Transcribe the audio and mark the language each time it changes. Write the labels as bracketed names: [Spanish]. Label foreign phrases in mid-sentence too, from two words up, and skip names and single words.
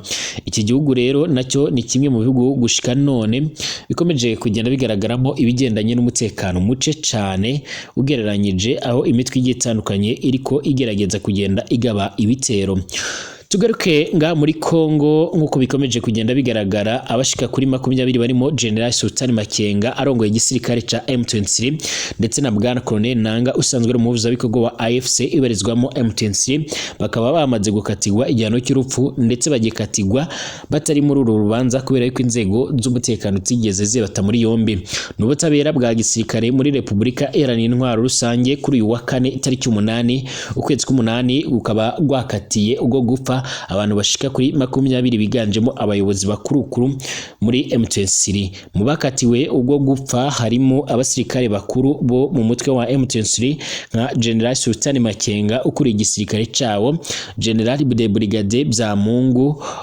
[Rundi] Iki gihugu rero nacyo ni kimwe mu bihugu gushika none bikomeje kugenda bigaragaramo ibigendanye n'umutekano muce cyane ugereranyije aho imitwe igiye itandukanye iriko igerageza kugenda igaba ibitero. Tugaruke nga muri Kongo nkuko bikomeje kugenda bigaragara abashika kuri 20 barimo General Sultan Makenga arongoye igisirikare ca M23 ndetse na Bwana Colonel Nanga usanzwe ari umuvuza bikorwa wa AFC ibarizwamo M23 bakaba bamaze gukatirwa igihano cy'urupfu ndetse bagikatirwa batari muri uru rubanza kubera yuko inzego z'umutekano tigeze zibata muri yombi n'ubutabera bwa gisirikare muri Republika Iharanira Intwaro Rusange kuri uyu wa kane itariki 8 ukwezi k'8 ukaba gwakatiye ubwo gupfa abantu bashika kuri 20 biganjemo abayobozi bakuru muri M23 mu bakatiwe ubwo gupfa harimo abasirikare bakuru bo mu mutwe wa M23 nka General Sultan Makenga ukuri igisirikare cawo [French] General de Brigade [Rundi] Byamungu